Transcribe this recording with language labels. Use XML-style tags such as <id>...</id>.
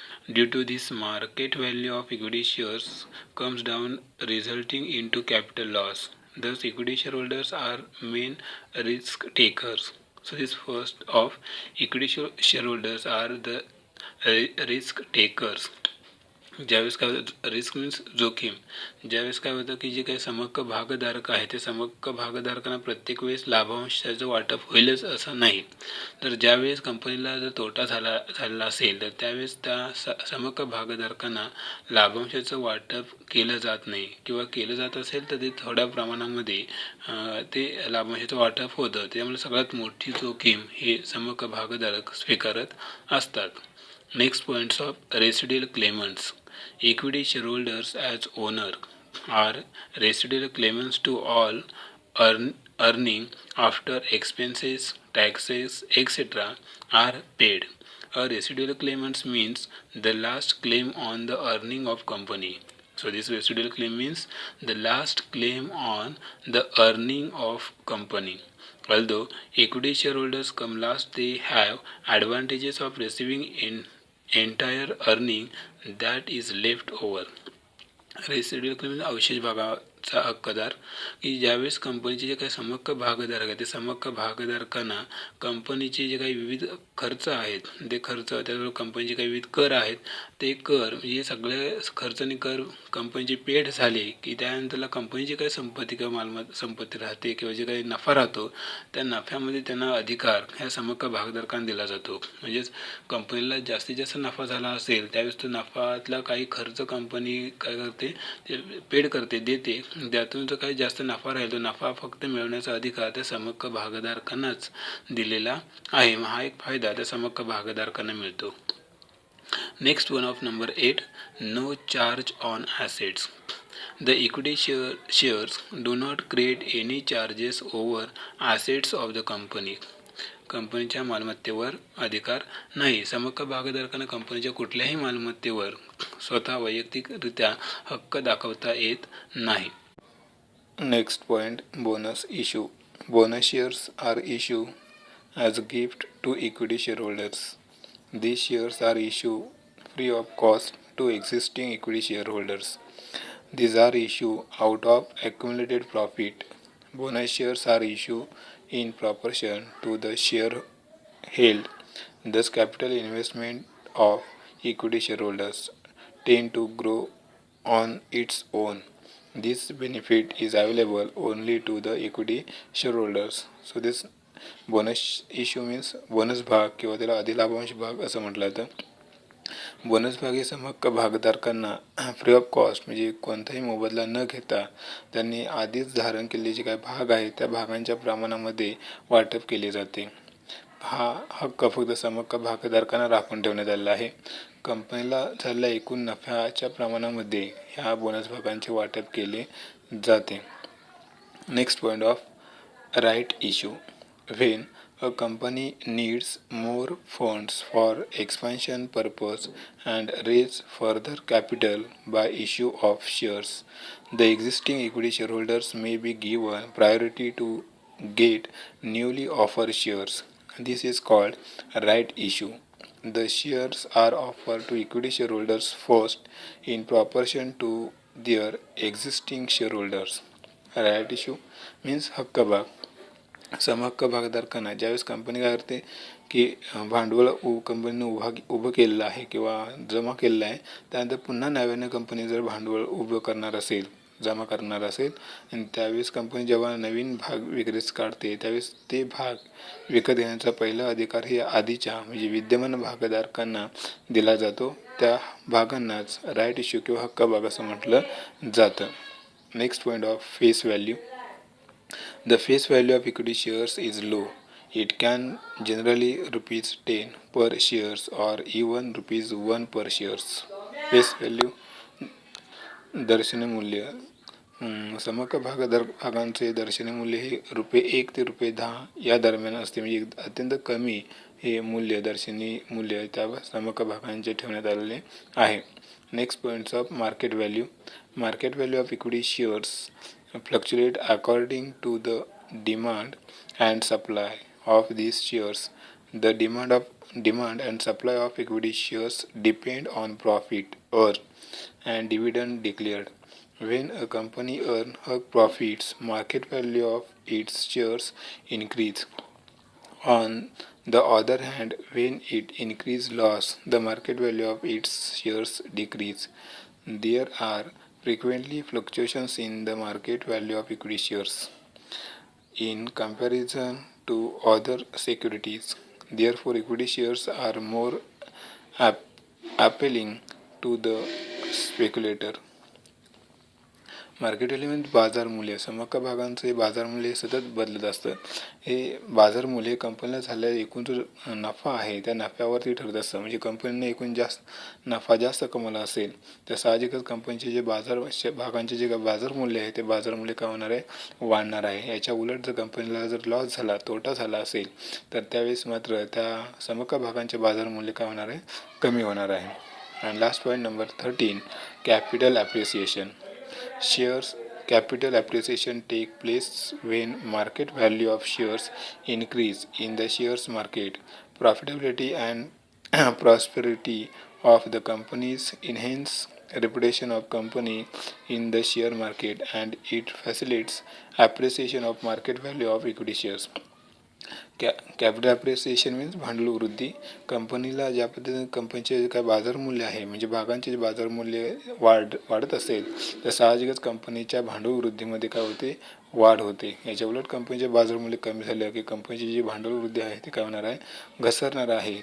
<en>Due to this, market value of equity shares comes down, resulting into capital loss. Thus, equity shareholders are main risk takers. So, this first of equity shareholders are the risk takers.</en> <mr>ज्यावेळेस काय होतं</mr> <en>risk means</en> <mr>जोखीम. ज्यावेळेस काय होतं की जे काही समहक्क भागधारक आहे ते समहक्क भागधारकांना प्रत्येक वेळेस लाभांशाचं वाटप होईलच असं नाही. तर ज्यावेळेस कंपनीला जर तोटा झालेला असेल तर त्यावेळेस त्या समहक्क भागधारकांना लाभांशाचं वाटप केलं जात नाही किंवा केलं जात असेल तर ते थोड्या प्रमाणामध्ये ते लाभांशाचं वाटप होतं. त्यामुळे सगळ्यात मोठी जोखीम हे समहक्क भागधारक स्वीकारत असतात.</mr> <en>Next points of residual claimants. Equity shareholders as owner are residual claimants to all earning after expenses, taxes, etc. are paid. A residual claimant means the last claim on the earning of company. So this residual claim means the last claim on the earning of company. Although equity shareholders come last, they have advantages of receiving entire earning that is left over. Residual claim</en> <mr>अवशेष भागाचा हक्कदार की ज्यावेळेस कंपनीचे जे काही समहक्क भागधारक आहेत ते समहक्क भागधारकांना कंपनीचे जे काही विविध खर्च आहेत ते खर्च त्याचबरोबर कंपनीचे काही विविध कर आहेत ते कर म्हणजे सगळे खर्च आणि कर कंपनीचे पेड झाले की त्यानंतरला कंपनीची काही संपत्ती किंवा संपत्ती राहते किंवा जे काही नफा राहतो त्या नफ्यामध्ये त्यांना अधिकार ह्या समहक्क भागधारकांना दिला जातो. म्हणजेच कंपनीला जास्तीत जास्त नफा झाला असेल त्यावेळेस तो नफातला काही खर्च कंपनी काय करते ते पेड करते देते. त्यातून जो काही जास्त नफा राहील तो नफा फक्त मिळवण्याचा अधिकार त्या समहक्क भागधारकांनाच दिलेला आहे. हा एक फायदा त्या समहक्क भागधारकांना मिळतो.</mr> <en>Next one of number 8, no charge on assets. The equity shares do not create any charges over assets of the company.</en> <mr>कंपनीच्या मालमत्तेवर अधिकार नाही. समहक्क भागधारकांना कंपनीच्या कुठल्याही मालमत्तेवर स्वतः वैयक्तिकरित्या हक्क दाखवता येत नाही.</mr> <en>Next point, bonus issue. Bonus shares are issue as a gift to equity shareholders. These shares are issued free of cost to existing equity shareholders. These are issued out of accumulated profit. Bonus shares are issued in proportion to the share held. Thus, capital investment of equity shareholders tend to grow on its own. This benefit is available only to the equity shareholders. So, this bonus issue means</en> <mr>bonus भाग किंवा त्याला अधिलाभांश भाग असं म्हटलं जातं. Bonus भाग हे समहक्क भागधारकांना</mr> <en>free of cost</en> <mr>म्हणजे कोणताही मोबदला न घेता त्यांनी आधीच धारण केलेले जे काही भाग आहेत त्या भागांच्या प्रमाणामध्ये वाटप केले जाते. हा हक्क फक्त समहक्क भागधारकांना राखून ठेवण्यात आलेला आहे. कंपनीला झालेल्या एकूण नफ्याच्या प्रमाणामध्ये ह्या बोनस भागांचे वाटप केले जाते.</mr> <en>Next point of right issue. When a company needs more funds for expansion purpose and raise further capital by issue of shares, the existing equity shareholders may be given priority to get newly offered shares. This is called right issue. The shares are offered to equity shareholders first in proportion to their existing shareholders. Right issue means</en> <mr>हक्क भाग. समहक्क भागधारकांना ज्यावेळेस company काय करते की भांडवल कंपनीने उभं केलेलं आहे किंवा जमा केलेलं आहे, त्यानंतर पुन्हा नव्याने कंपनी जर भांडवल उभं करणार असेल, जमा करणार असेल, आणि त्यावेळेस कंपनी जेव्हा नवीन भाग विक्रीस काढते त्यावेळेस ते भाग विकत घेण्याचा पहिला अधिकार हे आधीच्या म्हणजे विद्यमान भागधारकांना दिला जातो. त्या भागांनाच राईट इश्यू किंवा हक्क भाग असं म्हटलं जातं.</mr> <en>Next point of face value. The face value of equity shares is low. It can generally ₹10 per shares or even ₹1 per shares.</en> <mr>Face value दर्शनी मूल्य. समहक्क भागांचे दर्शनी मूल्य हे ₹1 ते ₹10 या दरम्यान असते. म्हणजे अत्यंत कमी हे मूल्य दर्शनी मूल्य त्या समहक्क भागांचे ठेवण्यात आलेले आहे.</mr> <en>Next points of market value. Market value of equity shares fluctuate according to the demand and supply of these shares. The demand and supply of equity shares depend on profit earned and dividend declared. When a company earns profits, market value of its shares increase. On the other hand, when it increases loss, the market value of its shares decrease. There are frequently fluctuations in the market value of equity shares in comparison to other securities. Therefore, equity shares are more appealing to the speculator.</en> <mr>Market value म्हणजे बाजार मूल्य. समहक्क भागांचे बाजार मूल्य सतत बदलत असतं. हे बाजार मूल्य कंपनीला झालेला एकूण जो नफा आहे त्या नफ्यावरती ठरत असतं. म्हणजे कंपनीने एकूण नफा जास्त कमवला असेल तर साहजिकच कंपनीचे जे भागांचे जे बाजार मूल्य आहे ते बाजार मूल्य काय होणार आहे, वाढणार आहे. याच्या उलट जर कंपनीला जर लॉस झाला, तोटा झाला असेल तर त्यावेळेस मात्र त्या समहक्क भागांचे बाजार मूल्य काय होणार आहे, कमी होणार आहे.</mr> <en>आणि last point number 13, capital appreciation. Shares capital appreciation take place when market value of shares increase in the shares market. Profitability and prosperity of the companies enhance reputation of company in the share market and it facilitates appreciation of market value of equity shares. Capital appreciation means</en> <mr>भांडवल वृद्धी. कंपनीला ज्या पद्धतीने कंपनीचे काय बाजार मूल्य आहे म्हणजे भागांचे जे बाजार मूल्य वाढत असेल तर साहजिकच कंपनीच्या भांडवल वृद्धीमध्ये काय होते, वाढ होते. याच्या उलट कंपनीचे बाजार मूल्य कमी झाले की कंपनीची जी भांडवल वृद्धी आहे ती काय होणार आहे, घसरणार आहे.</mr>